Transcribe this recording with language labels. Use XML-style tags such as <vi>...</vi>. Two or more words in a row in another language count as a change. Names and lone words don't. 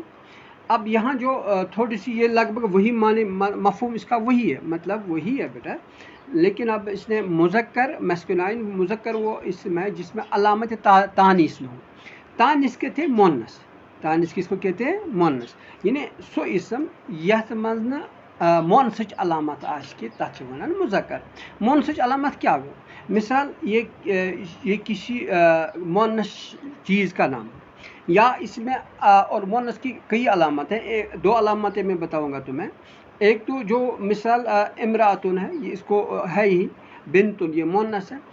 <ur>اب یہاں جو تھوڑی سی یہ لگ بھگ وہی معنی مفہوم اس کا وہی ہے مطلب وہی ہے بیٹا لیکن اب اس نے مذکر میسکولائن مذکر وہ اسم ہے جس میں علامت تانیث نہ ہو. تانیث کہتے ہیں مؤنث. تانیث کس کو کہتے ہیں مؤنث یعنی</ur> <ks>سو اسم یتھ منٛز نہٕ مؤنثٕچ علامت آسہِ کہِ تَتھ چھِ وَنان مذکر.</ks> <ur>مؤنثٕچ علامت کیا ہو مثال یہ کسی مؤنث چیز کا نام یا اس میں اور مؤنث کی کئی علامت ہیں. دو علامتیں میں بتاؤں گا تمہیں. ایک تو جو مثال امراتن ہے یہ اس کو ہے ہی بنتن یہ مؤنث ہے.</ur>